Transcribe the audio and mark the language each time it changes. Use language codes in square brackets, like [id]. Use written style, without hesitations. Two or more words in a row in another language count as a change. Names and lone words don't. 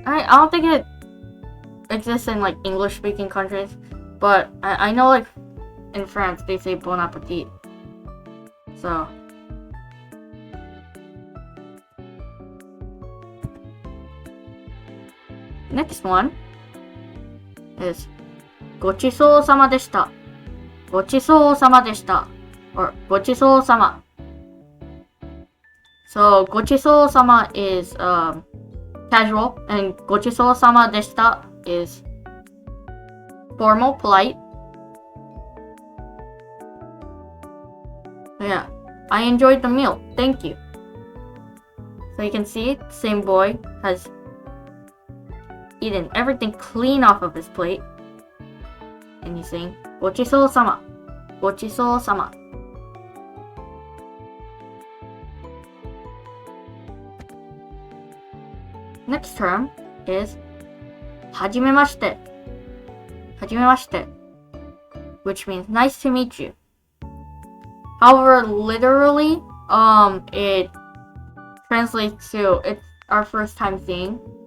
[en] I don't think it exists in, like, English-speaking countries. But I know, like, in France, they say [fr] bon appetit. [en] So... Next one is... [ja] ごちそうさまでした。ごちそうさまでした. [en] Or gochisou-sama. So gochisou-sama is casual, and [ja] ごちそうさまでした [en] is formal, polite. Yeah, I enjoyed the meal. Thank you. So you can see, the same boy has eaten everything clean off of his plate, and he's saying [ja] ごちそうさま、ごちそうさま. [en] Next term is hajimemashite. Hajimemashite, which means nice to meet you. However, literally, it translates to it's our first time seeing.